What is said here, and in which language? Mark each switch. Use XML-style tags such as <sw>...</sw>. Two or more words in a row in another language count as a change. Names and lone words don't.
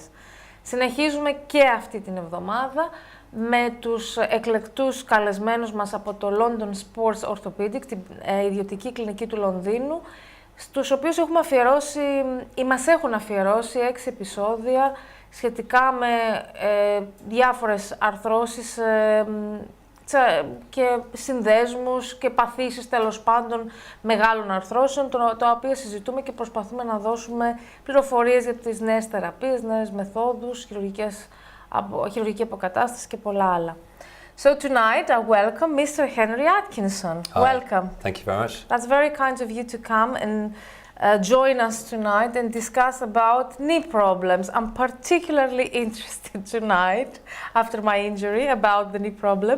<el>Συνεχίζουμε και αυτή την εβδομάδα με τους εκλεκτούς καλεσμένους μας από το London Sports Orthopaedics, την ιδιωτική κλινική του Λονδίνου, στους οποίους έχουμε αφιερώσει ή μας έχουν αφιερώσει 6 επεισόδια σχετικά με διάφορες αρθρώσεις και συνδέσμους και παθήσεις τέλος πάντων μεγάλων αρθρώσεων, τα οποία συζητούμε και προσπαθούμε να δώσουμε πληροφορίες για τις νέες θεραπείες, νέες μεθόδους, χειρουργική αποκατάσταση και πολλά άλλα.</el> <en>So tonight I welcome Mr. Henry Atkinson. Hi. Welcome. Thank you very much. That's very kind of you to come and join us tonight and discuss about knee problems. I'm particularly interested tonight, after my injury, about the knee problems.</en>